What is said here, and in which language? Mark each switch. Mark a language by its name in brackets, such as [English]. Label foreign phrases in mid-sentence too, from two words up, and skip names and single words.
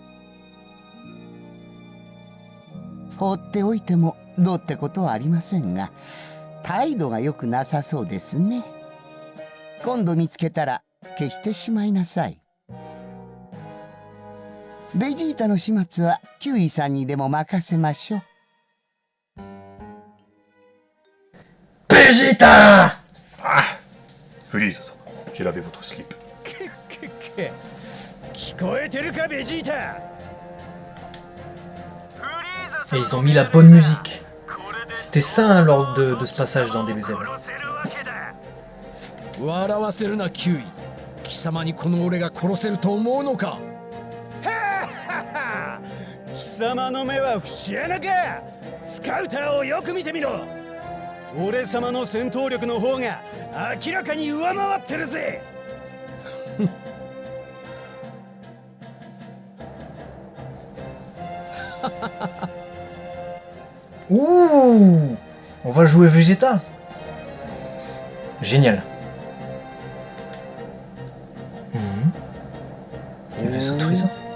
[Japanese] 放っておいてもどうってことはありませんが、態度が良くなさそうですね。今度見つけたら消してしまいなさい。ベジータの始末はキウイさんにでも任せましょう。 [French] Vegeta! Frieza-sama, j'ai lavé votre slip. [Japanese] 聞こえてるかベジータ。 [French] Et ils ont mis la bonne musique. C'était ça hein, lors de ce passage dans DBZ. [Japanese] 笑わせるなキウイ。貴様にこの俺が殺せると思うのか。貴様の目は節穴か。スカウターをよく見てみろ。俺様の戦闘力の方が明らかに上回ってるぜ。 Ouh! [French] On va jouer Vegeta. Génial. Le vaisseau de Frieza.